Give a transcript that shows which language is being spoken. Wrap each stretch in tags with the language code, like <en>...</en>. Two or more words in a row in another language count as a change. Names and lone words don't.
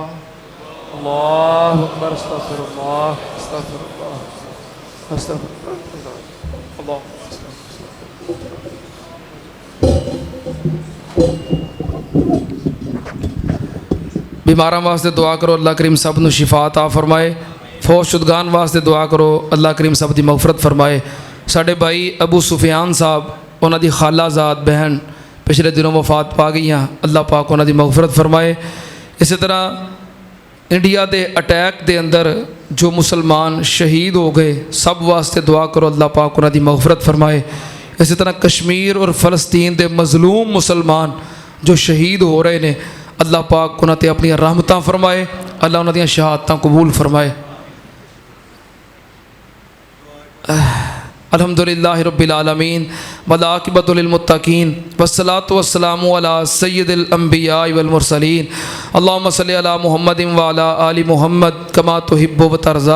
<ar>الله أكبر. أستغفر الله أستغفر الله أستغفر الله. अल्लाह</ar> <pa>بیماراں واسطے دعا کرو اللہ کریم سب نوں شفا عطا فرمائے. فوت شدگان واسطے دعا کرو اللہ کریم سب دی مغفرت فرمائے. ساڈے بھائی ابو سفیان صاحب اونہاں دی خالہ زاد بہن پچھلے دنوں وفات پا گئی. اللہ پاک اونہاں دی مغفرت فرمائے. اس طرح انڈیا کے اٹیک کے اندر جو مسلمان شہید ہو گئے سب واسطے دعا کرو اللہ پاک اونہاں دی مغفرت فرمائے. اس طرح کشمیر اور فلسطین کے مظلوم مسلمان جو شہید ہو رہے ہیں اللہ پاک اونہاں تے اپنی رحمتاں فرمائے. اللہ اونہاں دی شہادتاں قبول فرمائے.</pa> <ar>الحمد لله رب العالمين والعاقبة للمتقين والصلاة والسلام على سيد الأنبياء والمرسلين. اللهم صل على محمد وعلى آل محمد كما تحب وترضى.</ar>